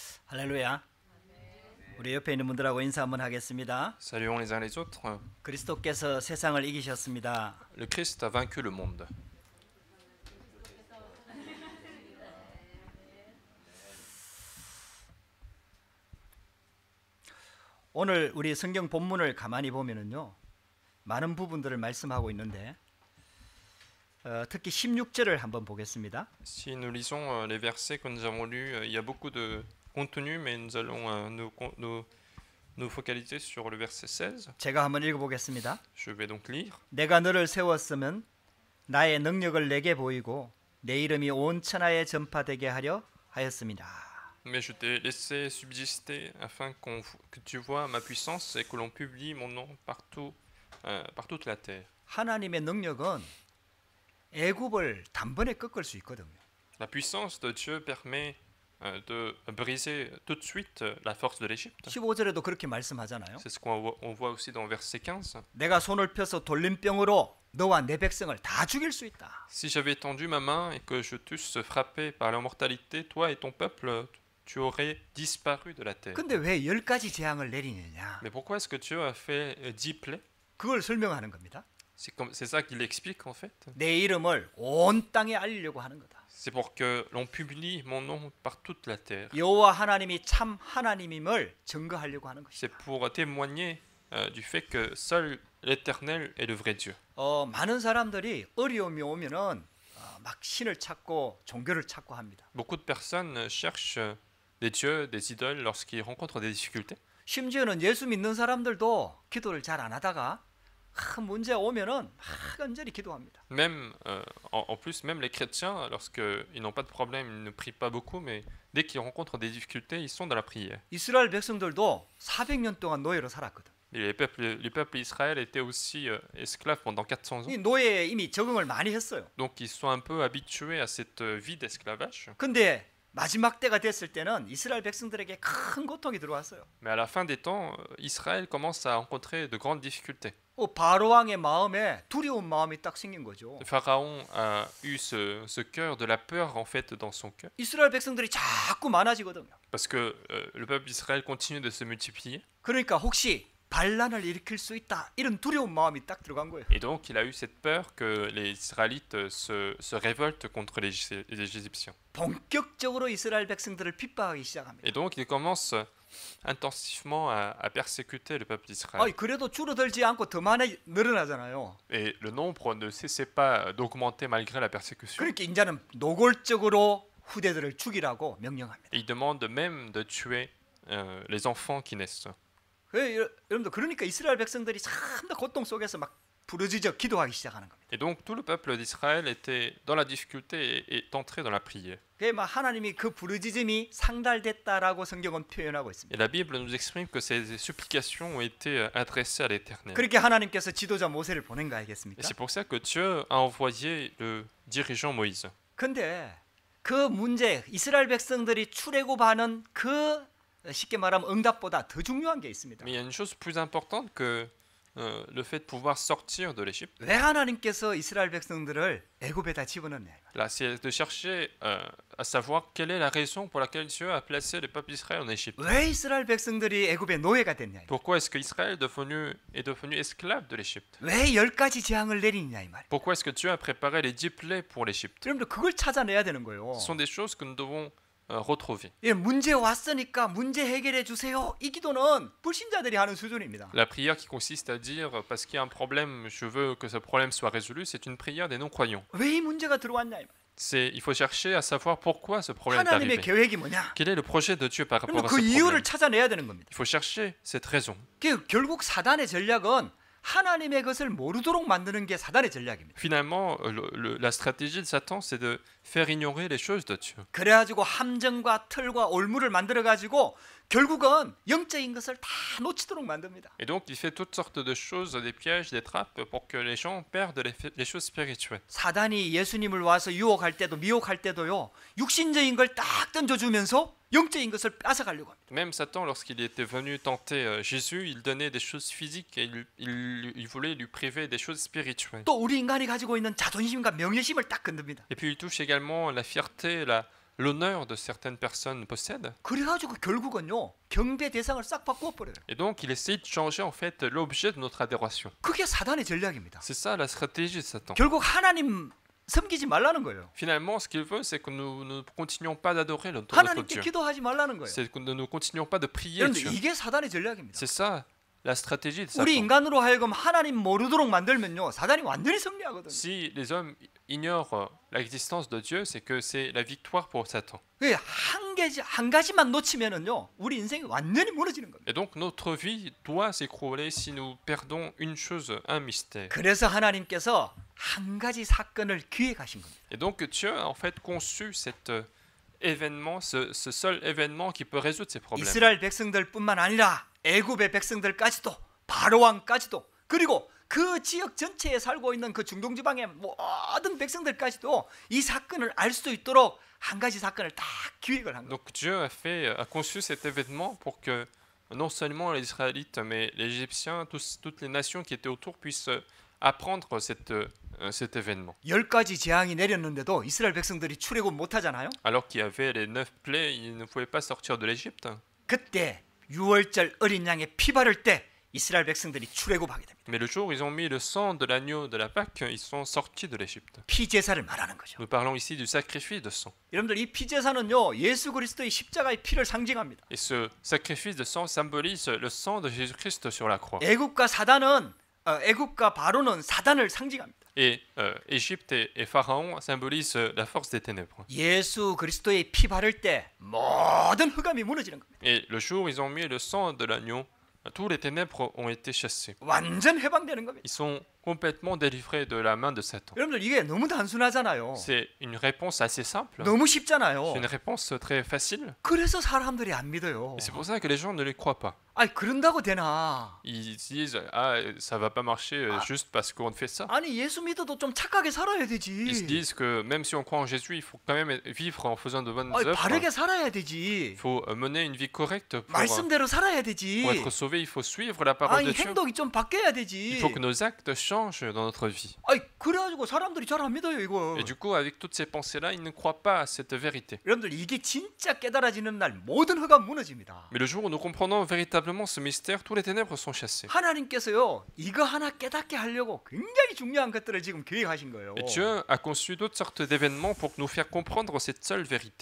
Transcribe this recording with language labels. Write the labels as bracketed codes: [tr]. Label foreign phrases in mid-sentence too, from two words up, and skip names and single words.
[ko] 할렐루야. 우리 옆에 있는 분들하고 인사 한번 하겠습니다. [fr] Saluons les uns les autres. [ko] 그리스도께서 세상을 이기셨습니다. [fr] Le Christ a vaincu le monde. [ko] 오늘 우리 성경 본문을 가만히 보면은요, 많은 부분들을 말씀하고 있는데 특히 16절을 한번 보겠습니다. [fr] Si nous lisons les versets que nous avons lus, il y a beaucoup de contenu, mais nous allons nous focaliser sur le verset 16. [ko] 제가 한번 읽어보겠습니다. [fr] Je vais donc lire. [ko] 내가 너를 세웠으면 나의 능력을 내게 보이고 내 이름이 온 천하에 전파되게 하려 하였습니다. [fr] Mais je t'ai laissé subsister afin que tu vois ma puissance et que l'on publie mon nom partout, par toute la terre. [ko] 하나님의 능력은 애굽을 단번에 꺾을 수 있거든요. [fr] La puissance de Dieu permet de briser tout de suite la force de l'Égypte. [ko] 15절에도 그렇게 말씀하잖아요. [fr] C'est ce qu'on voit aussi dans verset 15. [ko] 내가 손을 펴서 돌림병으로 너와 내 백성을 다 죽일 수 있다. [fr] Si j'avais tendu ma main et que je t'eusse frappé par l'immortalité, toi et ton peuple, tu aurais disparu de la terre. [ko] 근데 왜 10가지 재앙을 내리느냐? [fr] Mais pourquoi est-ce que Dieu a fait 10 plaies? [ko] 그걸 설명하는 겁니다. [fr] C'est ça qu'il explique en fait. [ko] 내 이름을 온 땅에 알리려고 하는 거다. [fr] C'est pour que l'on publie mon nom par toute la terre. [ko] 여호와 하나님이 참 하나님임을 증거하려고 하는 것이다. [fr] C'est pour témoigner du fait que seul l'Éternel est le vrai Dieu. [ko] 많은 사람들이 어려움이 오면은 막 신을 찾고 종교를 찾고 합니다. [fr] Beaucoup de personnes cherchent des dieux, des idoles lorsqu'ils rencontrent des difficultés. [ko] 심지어는 예수 믿는 사람들도 기도를 잘 안 하다가 문제 오면은 간절히 기도합니다. [fr] Même en plus, même les chrétiens, lorsqu'ils n'ont pas de problème, ils ne prient pas beaucoup, mais dès qu'ils rencontrent des difficultés, ils sont dans la prière. [ko] 이스라엘 백성들도 400년 동안 노예로 살았거든. [fr] Et les peuples d'Israël étaient aussi esclaves pendant 400 ans. [ko] 이 노예에 이미 적응을 많이 했어요. [fr] Donc ils sont un peu habitués à cette vie d'esclavage. [ko] 근데 마지막 때가 됐을 때는 이스라엘 백성들에게 큰 고통이 들어왔어요. [fr] Mais à la fin des temps, Israël commence à rencontrer de grandes difficultés. [ko] 바로 왕의 마음에 두려운 마음이 딱 생긴 거죠. [fr] Le pharaon a eu ce cœur de la peur en fait dans son cœur. [ko] 이스라엘 백성들이 자꾸 많아지거든요. [fr] Parce que le peuple d'Israël continue de se multiplier. [ko] 그러니까 혹시 반란을 일으킬 수 있다 이런 두려운 마음이 딱 들어간 거예요. [fr] Et donc il a eu cette peur que les Israélites se révoltent contre les Égyptiens. [ko] 본격적으로 이스라엘 백성들을 핍박하기 시작합니다. [fr] Et donc il commence intensivement à persécuter le peuple d'Israël. [ko] 그래도 줄어들지 않고 더 많이 늘어나잖아요. [fr] Et le nombre ne cessait pas d'augmenter malgré la persécution. [ko] 그러니까 이제는 노골적으로 후대들을 죽이라고 명령합니다. [fr] Et il demande même de tuer les enfants qui naissent. [ko] 여러분들 그러니까 이스라엘 백성들이 참 더 고통 속에서 막 부르짖어 기도하기 시작하는 겁니다. [fr] Et donc tout le peuple d'Israël était dans la difficulté et est entré dans la prière. [ko] 막 하나님이 그 부르짖음이 상달됐다라고 성경은 표현하고 있습니다. [fr] Et la Bible nous exprime que ces supplications ont été adressées à l'Éternel. [ko] 그렇게 하나님께서 지도자 모세를 보낸 거 아니겠습니까? [fr] Et c'est pour ça que Dieu a envoyé le dirigeant Moïse. [ko] 근데 그 문제 이스라엘 백성들이 출애굽하는 그 쉽게 말하면 응답보다 더 중요한 게 있습니다. [fr] Mais il y a une chose plus importante que le fait de pouvoir sortir de l'Égypte. [ko] 왜 하나님께서 이스라엘 백성들을 애굽에다 집어넣냐? [fr] Là, c'est de chercher à savoir quelle est la raison pour laquelle Dieu a placé le peuple d'Israël en Égypte. [ko] 왜 이스라엘 백성들이 애굽의 노예가 됐냐? [fr] Pourquoi est-ce qu'Israël est devenu esclave de l'Égypte? [ko] 왜 10가지 재앙을 내리냐 이 말. [fr] Pourquoi est-ce que Dieu a préparé les 10 plaies pour l'Égypte? [ko] 여러분들 그걸 찾아내야 되는 거예요. [fr] Ce sont des choses que nous devons retrouver. [ko] 문제 왔으니까 문제 해결해 주세요. 이 기도는 불신자들이 하는 수준입니다. [fr] La prière qui consiste à dire parce qu'il y a un problème, je veux que ce problème soit résolu, c'est une prière des non-croyants. [ko] 왜 이 문제가 들어왔냐 이 말. [fr] Il faut chercher à savoir pourquoi ce problème est [ko] 하나님의 [fr] arrivé. [ko] 계획이 뭐냐? [fr] Quel est le projet de Dieu par rapport à ce [ko] 그 이유를 [fr] problème? [ko] 찾아내야 되는 겁니다. [fr] Il faut chercher cette raison. [ko] 결국 사단의 전략은 하나님의 것을 모르도록 만드는 게 사단의 전략입니다. [fr] Finalement, la stratégie de Satan, c'est de faire ignorer les choses de Dieu. [ko] 그래가지고 함정과 틀과 올무를 만들어가지고 결국은 영적인 것을 다 놓치도록 만듭니다. [fr] Et donc, il fait toutes sortes de choses, des pièges, des trappes, pour que les gens perdent les choses spirituelles. [ko] 사단이 예수님을 와서 유혹할 때도 미혹할 때도요, 육신적인 걸 딱 던져주면서 영적인 것을 뺏어가려고 합니다. [fr] Même Satan, lorsqu'il était venu tenter Jésus, il donnait des choses physiques et il voulait lui priver des choses spirituelles. [ko] 또 우리 인간이 가지고 있는 자존심과 명예심을 딱 건듭니다. [fr] Et puis il touche également la fierté, l'honneur de certaines personnes possèdent. [ko] 그래가지고 결국은요 경배 대상을 싹 바꾸어 버려요. [fr] Et donc, il essaye de changer en fait l'objet de notre adoration. [ko] 그게 사단의 전략입니다. [fr] C'est ça la stratégie de Satan. [ko] 결국 하나님 섬기지 말라는 거예요. [fr] Finalement, ce qu'il veut, c'est que nous ne continuions pas d'adorer notre [ko] 하나님께 [fr] Dieu. [ko] 기도하지 말라는 거예요. [fr] C'est que nous ne continuions pas de prier [ko] 여러분 [fr] Dieu. [ko] 이게 사단의 전략입니다. [fr] C'est ça la stratégie de [ko] 우리 [fr] Satan. [ko] 인간으로 하여금 하나님 모르도록 만들면요 사단이 완전히 승리하거든요. [fr] Si les hommes ignorent l'existence de Dieu, c'est que c'est la victoire pour Satan. [ko] 한 가지만 놓치면은요 우리 인생이 완전히 무너지는 겁니다. [fr] Et donc notre vie doit s'écrouler si nous perdons une chose, un mystère. [ko] 그래서 하나님께서 한 가지 사건을 기획하신 겁니다. [fr] Et donc Dieu a en fait conçu cet événement, ce seul événement qui peut résoudre ces problèmes. [ko] 이스라엘 백성들뿐만 아니라 애굽의 백성들까지도 바로 왕까지도 그리고 그 지역 전체에 살고 있는 그 중동 지방의 모든 백성들까지도 이 사건을 알 수 있도록 한 가지 사건을 딱 기획을 한 거예요. [fr] Donc Dieu a conçu cet événement pour que non seulement les Israélites, mais les Égyptiens, toutes les nations qui étaient autour puissent apprendre cet événement. [ko] 10가지 재앙이 내렸는데도 이스라엘 백성들이 출애굽 못 하잖아요. [fr] Alors qu'il y avait les 9 plaies, ils ne pouvaient pas sortir de l'Égypte. [ko] 그때 유월절 어린 양의 피 바를 때 이스라엘 백성들이 출애굽하게 됩니다. [fr] Mais le jour où ils ont mis le sang de l'agneau de la Pâque, ils sont sortis de l'Égypte. [ko] 피 제사를 말하는 거죠. [fr] Nous parlons ici du sacrifice de sang. [ko] 여러분들 이 피 제사는요 예수 그리스도의 십자가의 피를 상징합니다. [fr] Et ce sacrifice de sang symbolise le sang de Jésus-Christ sur la croix. [ko] 애굽과 바로는 사단을 상징합니다. [fr] Et Égypte et Pharaon symbolisent la force des ténèbres. [ko] 예수 그리스도의 피 바를 때 모든 흑암이 무너지는 겁니다. [fr] Et le jour où ils ont mis le sang de l'agneau, tous les ténèbres ont été chassés. [ko] 완전 해방되는 겁니다. [fr] Ils sont complètement délivrés de la main de Satan. [ko] 여러분들 이게 너무 단순하잖아요. [fr] C'est une réponse assez simple. [ko] 너무 [fr] C'est [ko] 쉽잖아요. [fr] une réponse très facile. [ko] 그래서 사람들이 안 믿어요. [fr] Et c'est pour ça que les gens ne les croient pas. [ko] 아니 그런다고 되나? [fr] Ils disent ah ça va pas marcher juste parce qu'on fait ça. [ko] 아니 예수 믿어도 좀 착하게 살아야 [fr] Ils se [ko] 되지. [fr] disent que même si on croit en Jésus, il faut quand même vivre en faisant de bonnes [ko] 아니 [fr] œuvres. [ko] 바르게 살아야 되지. [fr] Il faut mener une vie correcte [ko] 말씀대로 살아야 되지. [fr] pour être sauvé. Il faut suivre la parole de [ko] 아니 [fr] Dieu. [ko] 행동이 좀 바뀌어야 [fr] Il [ko] 되지. [fr] faut que nos actes changent dans notre vie. [ko] 아니 그래가지고 사람들이 잘 안 믿어요 이거. [fr] Et du coup, avec toutes ces pensées-là, ils ne croient pas à cette vérité. [ko] 여러분들 이게 진짜 깨달아지는 날 모든 흑암 무너집니다. [fr] Mais le jour où nous comprenons véritablement ce mystère, tous les ténèbres sont chassées. [ko] 하나님께서요 이거 하나 깨닫게 하려고 굉장히 중요한 것들을 지금 계획하신 거예요. [fr] Et Dieu a conçu d'autres sortes d'événements pour nous faire comprendre cette seule vérité.